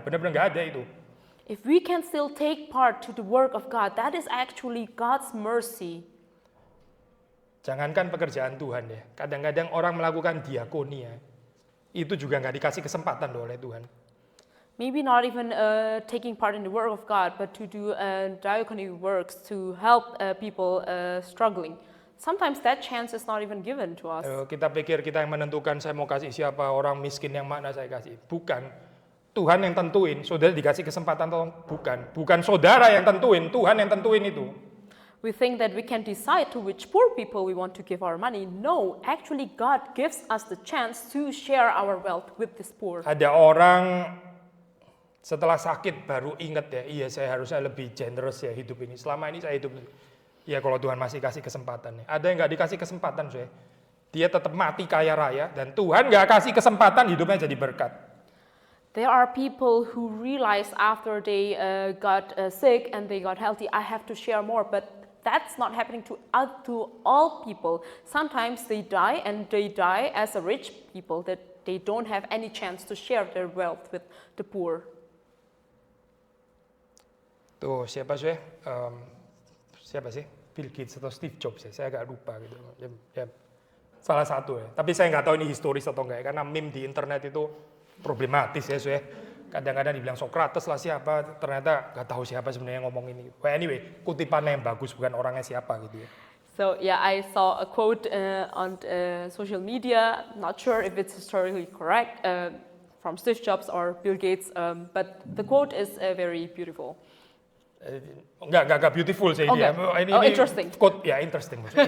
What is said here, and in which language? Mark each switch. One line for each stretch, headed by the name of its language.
Indonesian: Benar-benar gak ada itu.
English: If we can still take part to the work of God, that is actually God's mercy.
Indonesian: Jangankan pekerjaan Tuhan ya. Kadang-kadang orang melakukan diakoni ya. Itu juga gak dikasih kesempatan oleh Tuhan.
English: Maybe not even taking part in the work of God, but to do diaconal works to help people struggling. Sometimes that chance is not even given to us.
Indonesian: Kita pikir kita yang menentukan saya mau kasih siapa, orang miskin yang mana saya kasih. Bukan. Tuhan yang tentuin, saudara dikasih kesempatan atau bukan. Bukan saudara yang tentuin, Tuhan yang tentuin itu.
English: We think that we can decide to which poor people we want to give our money. No, actually God gives us the chance to share our wealth with this poor.
Indonesian: Ada orang setelah sakit baru ingat ya, iya saya harusnya lebih generous ya hidup ini. Selama ini saya hidup, ya kalau Tuhan masih kasih kesempatan. Ada yang nggak dikasih kesempatan, dia tetap mati kaya raya dan Tuhan nggak kasih kesempatan hidupnya jadi berkat.
English: There are people who realize after they got sick and they got healthy, I have to share more, but that's not happening to all people. Sometimes they die and they die as a rich people that they don't have any chance to share their wealth with the poor.
Indonesian: Tuh siapa sih? Siapa sih? Bill Gates atau Steve Jobs ya? Saya agak lupa gitu. Ya, salah satu ya. Tapi saya nggak tahu ini historis atau enggak ya, karena meme di internet itu problematis ya, kadang-kadang dibilang Socrates lah siapa, ternyata nggak tahu siapa sebenarnya yang ngomong ini.
English: Well, anyway,
Indonesian: kutipannya yang bagus bukan orangnya siapa gitu ya.
English: So yeah, I saw a quote on social media. Not sure if it's historically correct from Steve Jobs or Bill Gates, but the quote is very beautiful.
Indonesian: Enggak beautiful sih okay. dia. Ini
English: interesting. Quote ya interesting.